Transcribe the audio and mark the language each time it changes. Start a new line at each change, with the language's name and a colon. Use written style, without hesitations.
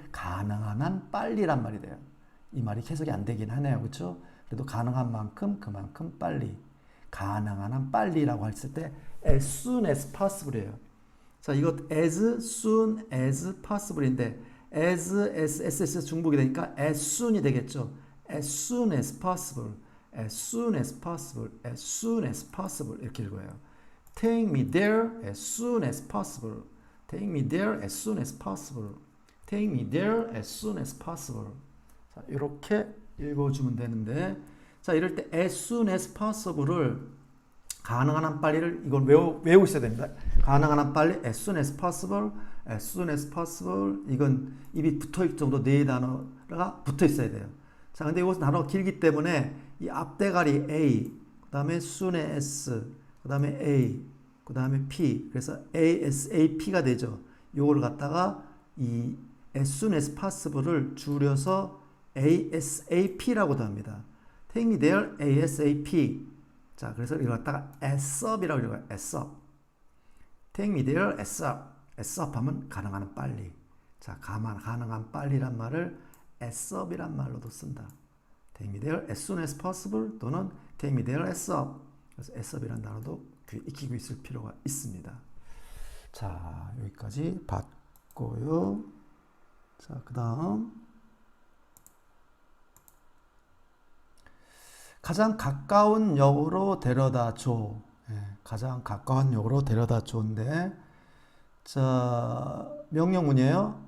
Korean: 가능한 한 빨리란 말이 돼요. 이 말이 해석이 안 되긴 하네요. 그렇죠? 그래도 가능한 만큼 그만큼 빨리, 가능한 한 빨리라고 했을 때
English: as soon as possible
Korean: 이에요. 자, 이거
English: as soon as possible
Korean: 인데 as 중복이 되니까
English: as soon
Korean: 이 되겠죠.
English: as soon as possible, as soon as possible, as soon as possible
Korean: 이렇게 읽어요.
English: take me there as soon as possible, take me there as soon as possible, take me there as soon as possible.
Korean: 자, 이렇게 읽어주면 되는데, 자, 이럴 때
English: as soon as possible
Korean: 을 가능한 한 빨리를 이걸 외우고 있어야 됩니다. 가능한 한 빨리
English: as soon as possible, as soon as possible.
Korean: 이건 입이 붙어있을 정도 네 단어가 붙어 있어야 돼요. 자, 근데 이것은 단어가 길기 때문에 이 앞대가리 A, 그 다음에 soon as, 그 다음에 A, 그 다음에 P. 그래서 ASAP가 되죠. 요거를 갖다가 이
English: as soon as possible
Korean: 을 줄여서 ASAP라고도 합니다.
English: Take me there ASAP.
Korean: 자, 그래서 이걸 갖다가 ASAP이라고 읽어요.
English: ASAP. Take me there ASAP.
Korean: ASAP 하면 가능한 한 빨리. 자, 가능한 빨리란 말을 ASAP이란 말로도 쓴다.
English: Take me there as soon as possible 또는 Take me there ASAP.
Korean: 그래서 ASAP이란 단어도 익히고 있을 필요가 있습니다. 자, 여기까지 봤고요. 자, 그 다음 가장 가까운 역으로 데려다 줘. 예, 가장 가까운 역으로 데려다 줘인데, 자, 명령문이에요.